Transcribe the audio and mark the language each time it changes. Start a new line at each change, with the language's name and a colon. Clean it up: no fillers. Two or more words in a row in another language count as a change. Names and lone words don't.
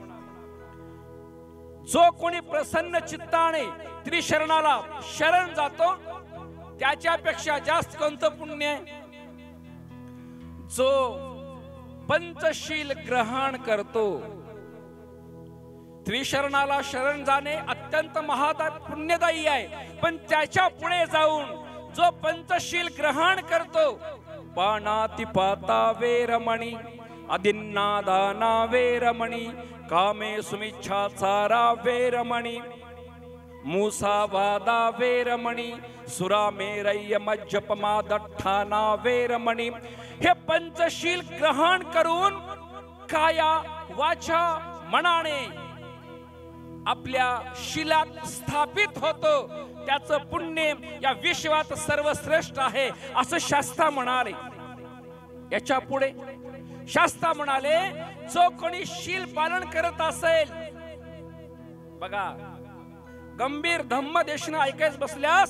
Marathi: जो कोणी प्रसन्न चित्ताने त्रिशरणाला शरण जातो त्याच्यापेक्षा जास्त कोणतं पुण्य आहे? जो पंचशील ग्रहण करतो. त्रिशरणाला शरण जाणे अत्यंत पुण्यदायी आहे, पण त्याच्या पुढे जाऊन जो पंचशील ग्रहण करतो,
Pali: पानातिपाता वेरमणी, अदिन्नादाना वेरमणी, कामे सुमिच्छाचारा वेरमणी, मूसावादा वेरमणी, सुरामेरय्य मज्जपमादठ्ठाना वेरमणी.
Marathi: हे पंचशील ग्रहण करून काया, वाचा, मनाने आपल्या शिलात स्थापित होतो, त्याचं पुण्य या विश्वात सर्वश्रेष्ठ आहे, असं शास्त्र म्हणाले. याच्या पुढे शास्त्र म्हणाले जो कोणी शील पालन करत असेल, बघा गंभीर धम्मदेशना ऐकायच बसल्यास